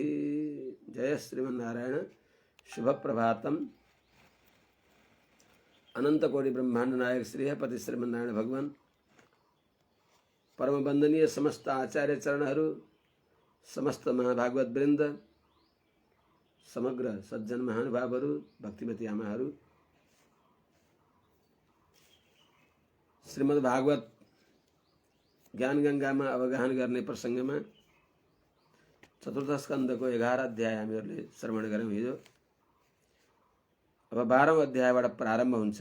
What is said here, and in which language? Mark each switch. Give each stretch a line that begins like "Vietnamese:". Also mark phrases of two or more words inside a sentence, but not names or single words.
Nepali: जय श्रीमन्नारायण।
Sanskrit: शुभ प्रभातम।
Nepali: अनंत कोटि ब्रह्मांड नायक श्री है पति श्रीमन्नारायण भगवान परम वंदनीय समस्त आचार्य चरणहरू, समस्त महाभागवत वृंद, समग्र सज्जन महानुभावहरू, भक्तिमती आमाहरू, श्रीमद् भागवत ज्ञान गंगामा अवगाहन गर्ने प्रसंगमा चतुर्थ स्कन्धको 11 अध्याय हामीहरूले श्रवण गर्यौं हिजो। अब 12औं अध्यायबाट प्रारम्भ हुन्छ।